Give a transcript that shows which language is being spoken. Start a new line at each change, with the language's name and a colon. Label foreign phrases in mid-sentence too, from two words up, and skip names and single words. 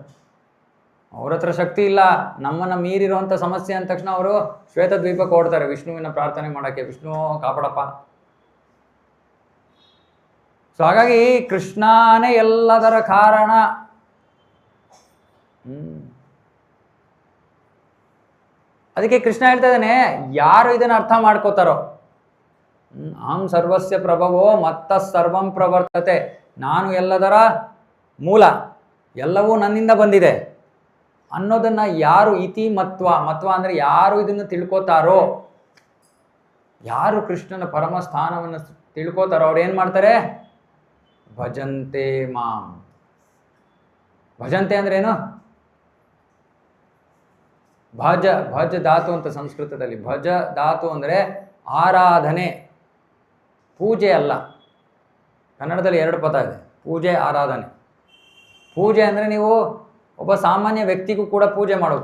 Kannada: ಅವ್ರ ಹತ್ರ ಶಕ್ತಿ ಇಲ್ಲ, ನಮ್ಮನ್ನು ಮೀರಿರುವಂಥ ಸಮಸ್ಯೆ ಅಂದ ತಕ್ಷಣ ಅವರು ಶ್ವೇತದ್ವೀಪಕ್ಕೆ ಓಡ್ತಾರೆ ವಿಷ್ಣುವಿನ ಪ್ರಾರ್ಥನೆ ಮಾಡೋಕ್ಕೆ, ವಿಷ್ಣು ಕಾಪಾಡಪ್ಪ. ಸೊ ಹಾಗಾಗಿ ಕೃಷ್ಣನೇ ಎಲ್ಲದರ ಕಾರಣ. ಅದಕ್ಕೆ ಕೃಷ್ಣ ಹೇಳ್ತಾ ಇದ್ದಾನೆ, ಯಾರು ಇದನ್ನು ಅರ್ಥ ಮಾಡ್ಕೋತಾರೋ,
Sanskrit: ಅಹಂ ಸರ್ವಸ್ಯ ಪ್ರಭವೋ ಮತ್ತ ಸರ್ವಂ ಪ್ರವರ್ತತೆ,
Kannada: ನಾನು ಎಲ್ಲದರ ಮೂಲ, ಎಲ್ಲವೂ ನನ್ನಿಂದ ಬಂದಿದೆ ಅನ್ನೋದನ್ನು ಯಾರು
Sanskrit: ಇತಿ ಮತ್ವ
Kannada: ಅಂದರೆ ಯಾರು ಇದನ್ನು ತಿಳ್ಕೋತಾರೋ, ಯಾರು ಕೃಷ್ಣನ ಪರಮ ಸ್ಥಾನವನ್ನು ತಿಳ್ಕೋತಾರೋ ಅವ್ರು ಏನು ಮಾಡ್ತಾರೆ?
Sanskrit: ಭಜಂತೆ ಮಾಂ.
Kannada: ಭಜಂತೆ ಅಂದ್ರೆ ಏನು? ಭಜ ಧಾತು ಅಂತ ಸಂಸ್ಕೃತದಲ್ಲಿ. ಭಜ ಧಾತು ಅಂದರೆ ಆರಾಧನೆ, ಪೂಜೆ ಅಲ್ಲ. ಕನ್ನಡದಲ್ಲಿ 2 ಪದ ಇದೆ, ಪೂಜೆ ಆರಾಧನೆ. ಪೂಜೆ ಅಂದರೆ ನೀವು ಒಬ್ಬ ಸಾಮಾನ್ಯ ವ್ಯಕ್ತಿಗೂ ಕೂಡ ಪೂಜೆ ಮಾಡೋದು.